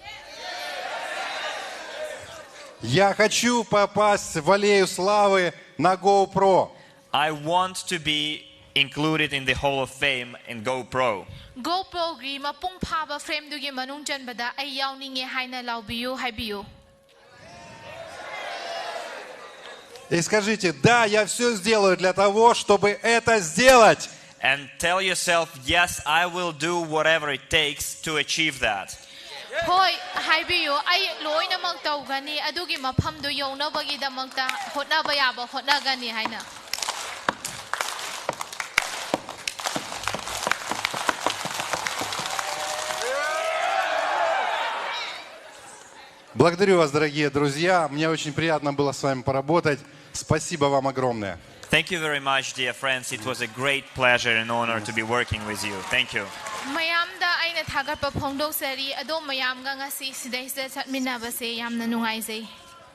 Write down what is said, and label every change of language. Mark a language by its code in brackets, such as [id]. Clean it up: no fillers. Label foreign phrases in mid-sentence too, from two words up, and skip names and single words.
[ru] Я хочу попасть в аллею славы на GoPro. [en] I want to be included in the Hall of Fame in GoPro. [mni] GoPro gi mapung phaba frame du gi manung chanbada ai yawninge haina laubiyu haibiyu. [ru] И скажите: да, я все сделаю для того, чтобы это сделать. [en] And tell yourself, yes, I will do whatever it takes to achieve that. [mni] Hoi haibiyu ai loina mak tawgani adugi maphamdu yownabagi damakta hotnaba yaba hotnagani haina. [ru] Благодарю вас, дорогие друзья. Мне очень приятно было с вами поработать. Спасибо вам огромное. [en] Thank you very much, dear friends. It was a great pleasure and honor to be working with you. Thank you. [mni] Mayamda aina thagatpa phongdoksari adom mayamga ngasi sidaisa chatminabase yamna nungaijai.